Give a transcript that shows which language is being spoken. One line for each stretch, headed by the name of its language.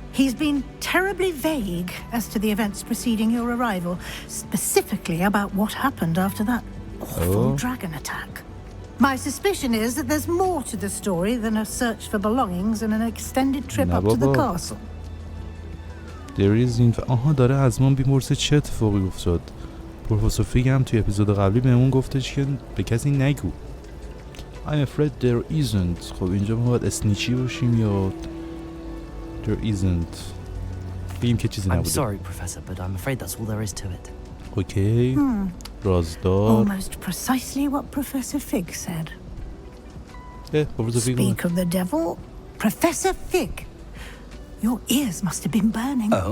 English: He's been terribly vague as to the events preceding your arrival, specifically about what happened after that awful dragon attack. My suspicion is that there's more to the story than a search for belongings and an extended trip up to the
Persian: بابا.
English: castle. There is in
Persian: آها داره از من بیپرسه چه اتفاقی افتاد. پروفسور فیگ هم توی اپیزود قبلی بهمون گفتش که به کسی نگو.
English: I'm afraid there isn't.
Persian: خب اینجا ما باید اسنیچی باشیم یا
English: there isn't.
Persian: بگیم که چیزی
English: I'm
Persian: نبوده.
English: sorry, Professor, but I'm afraid that's all there is to it.
Persian: اوکی. رازدار.
English: Almost precisely what Professor Fig said.
Persian: پروفسور فیگ اومد.
English: Speak of the devil, Professor Fig. Your ears must have been burning.